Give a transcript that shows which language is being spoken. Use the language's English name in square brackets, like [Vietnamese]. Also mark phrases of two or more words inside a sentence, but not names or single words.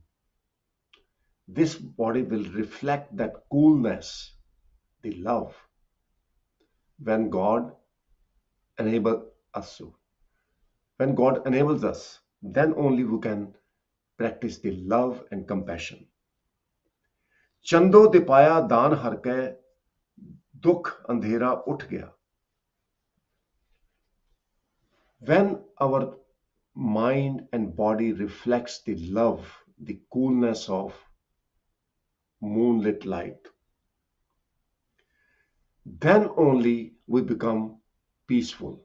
[English] This body will reflect that coolness, the love, when God enables us to. When God enables us, then only we can practice the love and compassion. [Hindi] चंदो दीपया दान हरके, दुख अंधेरा उठ गया. [English] When our mind and body reflects the love, the coolness of moonlit light, then only we become peaceful.